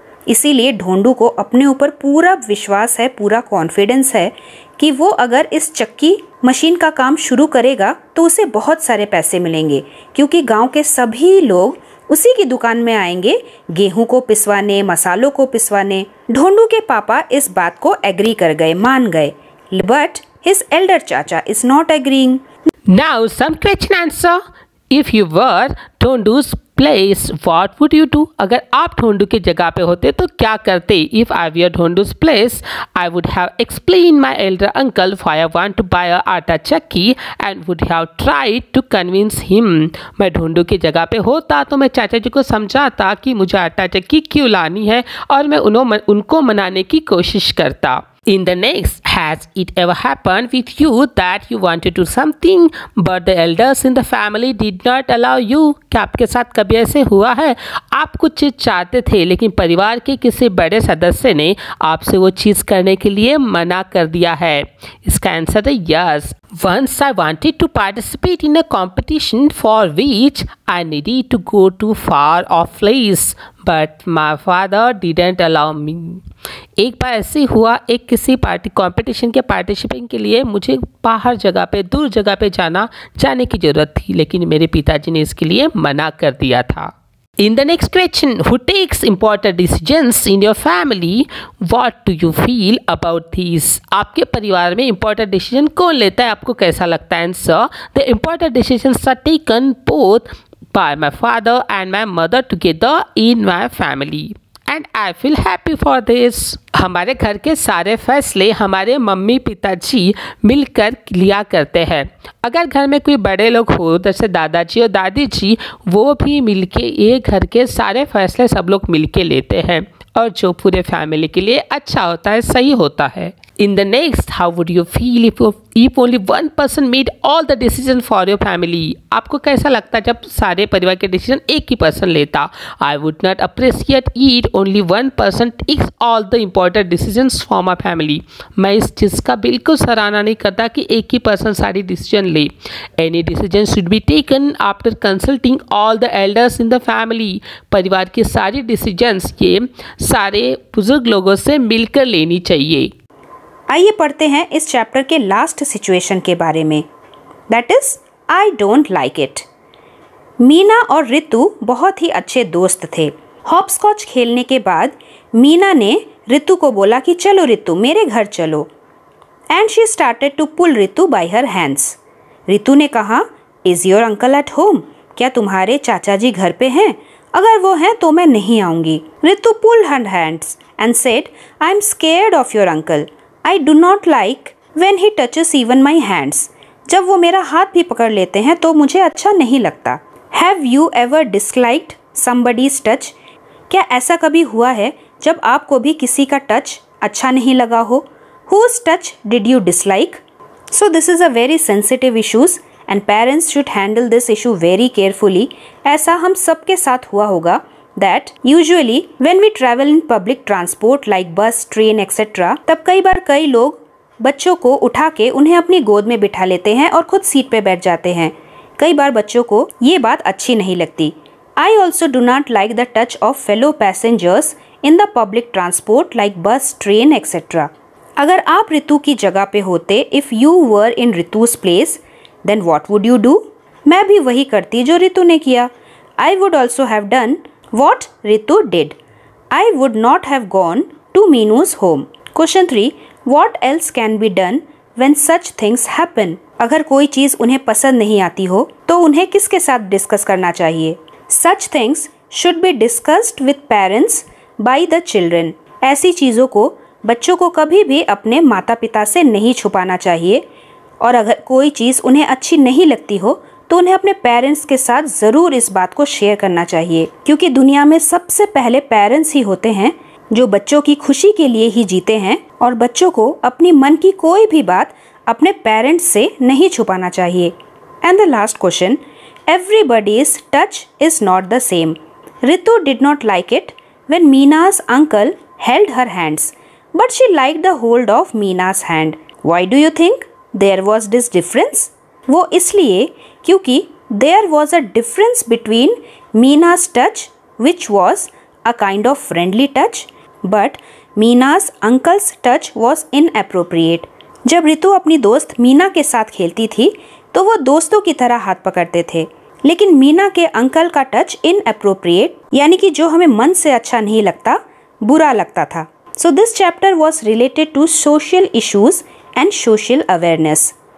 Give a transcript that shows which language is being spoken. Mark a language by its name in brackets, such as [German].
[Hindi] इसीलिए ढोंडू को अपने ऊपर पूरा विश्वास है, पूरा कॉन्फिडेंस है कि वो अगर इस चक्की मशीन का काम शुरू करेगा तो उसे बहुत सारे पैसे मिलेंगे, क्योंकि गांव के सभी लोग उसी की दुकान में आएंगे गेहूं को पिसवाने, मसालों को पिसवाने। ढोंडू के पापा इस बात को एग्री कर गए, मान गए, [English] But his elder chacha is not agreeing. Now some question answer. If you were Dhondu's place, what would you do? [Hindi] अगर आप ढोंडू की जगह पे होते तो क्या करते? [English] If I were Dhondu's place, I would have explained my elder uncle why I want to buy a atta chakki and would have tried to convince him. [Hindi] मैं ढोंडू की जगह पे होता तो मैं चाचा जी को समझाता कि मुझे आटा चक्की क्यों लानी है और मैं उनको मनाने की कोशिश करता। [English] In the next, has it ever happened with you that you wanted to do something but the elders in the family did not allow you? [Hindi] क्या आपके साथ कभी ऐसे हुआ है? आप कुछ चीज़ चाहते थे लेकिन परिवार के किसी बड़े सदस्य ने आपसे वो चीज़ करने के लिए मना कर दिया है? इसका आंसर है yes. [English] Once I wanted to participate in a competition for which I needed to go to far off place, but my father didn't allow me. [Hindi] एक बार ऐसे हुआ, एक किसी कंपटीशन के पार्टिसिपेंट के लिए मुझे बाहर जगह पे, दूर जगह पे जाने की ज़रूरत थी, लेकिन मेरे पिताजी ने इसके लिए मना कर दिया था। [English] In the next question, who takes important decisions in your family? What do you feel about these? [Hindi] आपके परिवार में important decision कौन लेता है? आपको कैसा लगता है? [English] Answer: The important decisions are taken both by my father and my mother together in my family. And I feel happy for this. [Hindi] हमारे घर के सारे फैसले हमारे मम्मी पिताजी मिलकर लिया करते हैं। अगर घर में कोई बड़े लोग हो, जैसे दादाजी और दादी जी, वो भी मिलके ये घर के सारे फैसले सब लोग मिलके लेते हैं और जो पूरे फैमिली के लिए अच्छा होता है, सही होता है। [English] In the next, how would you feel if only one person made all the decision for your family? [Hindi] आपको कैसा लगता जब सारे परिवार के डिसीजन एक ही पर्सन लेता? [English] I would not appreciate it. Only one person takes all the important decisions for my family. [Hindi] मैं इस चीज़ का बिल्कुल सराहना नहीं करता कि एक ही पर्सन सारी डिसीजन ले। [English] Any decision should be taken after consulting all the elders in the family. [Hindi] परिवार की सारी डिसीजंस ये सारे बुजुर्ग लोगों से मिलकर लेनी चाहिए। आइए पढ़ते हैं इस चैप्टर के लास्ट सिचुएशन के बारे में। [English] That is I don't like it. [Hindi] Meena और रितु बहुत ही अच्छे दोस्त थे। हॉपस्कॉच खेलने के बाद मीना ने रितु को बोला कि चलो रितु, मेरे घर चलो। [English] And she started to pull Ritu by her hands. [Hindi] Ritu ने कहा, [English] Is your uncle at home? [Hindi] क्या तुम्हारे चाचा जी घर पे हैं? अगर वो हैं तो मैं नहीं आऊँगी। [English] Ritu pulled her hands and said, I am scared of your uncle. I do not like when he touches even my hands. [Hindi] जब वो मेरा हाथ भी पकड़ लेते हैं तो मुझे अच्छा नहीं लगता। [English] Have you ever disliked somebody's touch? [Hindi] क्या ऐसा कभी हुआ है जब आपको भी किसी का टच अच्छा नहीं लगा हो? [English] Whose touch did you dislike? So this is a very sensitive issues and parents should handle this issue very carefully. [Hindi] ऐसा हम सबके साथ हुआ होगा [English] that usually when we travel in public transport like bus, train, etc. [Hindi] तब कई बार कई लोग बच्चों को उठा के उन्हें अपनी गोद में बिठा लेते हैं और खुद सीट पे बैठ जाते हैं। कई बार बच्चों को ये बात अच्छी नहीं लगती। [English] I also do not like the touch of fellow passengers in the public transport like bus, train, etc. [Hindi] अगर आप रितु की जगह पे होते, [English] if you were in Ritu's place, then what would you do? [Hindi] मैं भी वही करती जो रितु ने किया। [English] I would also have done what Ritu did. I would not have gone to Meenu's home. Question 3. What else can be done when such things happen? [Hindi] अगर कोई चीज़ उन्हें पसंद नहीं आती हो तो उन्हें किसके साथ डिस्कस करना चाहिए? [English] Such things should be discussed with parents by the children. [Hindi] ऐसी चीज़ों को बच्चों को कभी भी अपने माता पिता से नहीं छुपाना चाहिए और अगर कोई चीज़ उन्हें अच्छी नहीं लगती हो तो उन्हें अपने पेरेंट्स के साथ ज़रूर इस बात को शेयर करना चाहिए, क्योंकि दुनिया में सबसे पहले पेरेंट्स ही होते हैं जो बच्चों की खुशी के लिए ही जीते हैं और बच्चों को अपनी मन की कोई भी बात अपने पेरेंट्स से नहीं छुपाना चाहिए। [English] And the last question, everybody's touch is not the same. Ritu did not like it when Meena's uncle held her hands, but she liked the hold of Meena's hand. Why do you think there was this difference? [Hindi] वो इसलिए क्योंकि [English] there was a difference between Meena's touch, which was a kind of friendly touch, but Meena's uncle's touch was inappropriate. [Hindi] जब रितु अपनी दोस्त मीना के साथ खेलती थी तो वो दोस्तों की तरह हाथ पकड़ते थे, लेकिन मीना के अंकल का टच इनअप्रोप्रिएट यानी कि जो हमें मन से अच्छा नहीं लगता, बुरा लगता था. [English] So this chapter was related to social issues and social awareness.